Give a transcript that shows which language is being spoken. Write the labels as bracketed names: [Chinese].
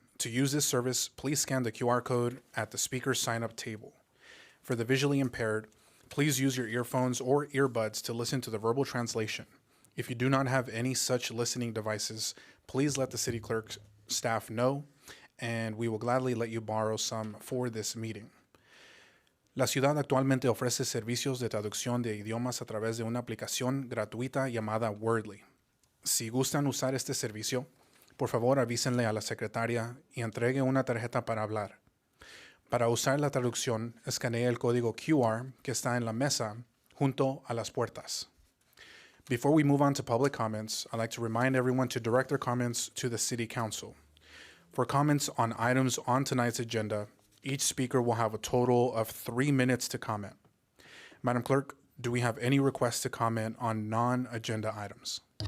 [English] To use this service, please scan the QR code at the speaker sign-up table. For the visually impaired, please use your earphones or earbuds to listen to the verbal translation. If you do not have any such listening devices, please let the city clerk staff know, and we will gladly let you borrow some for this meeting. [Spanish] La ciudad actualmente ofrece servicios de traducción de idiomas a través de una aplicación gratuita llamada Wordly. Si gustan usar este servicio, por favor avísenle a la secretaria y entregue una tarjeta para hablar. Para usar la traducción, escanee el código QR que está en la mesa junto a las puertas. [English] Before we move on to public comments, I'd like to remind everyone to direct their comments to the City Council. For comments on items on tonight's agenda, each speaker will have a total of 3 minutes to comment. Madam Clerk, do we have any requests to comment on non-agenda items?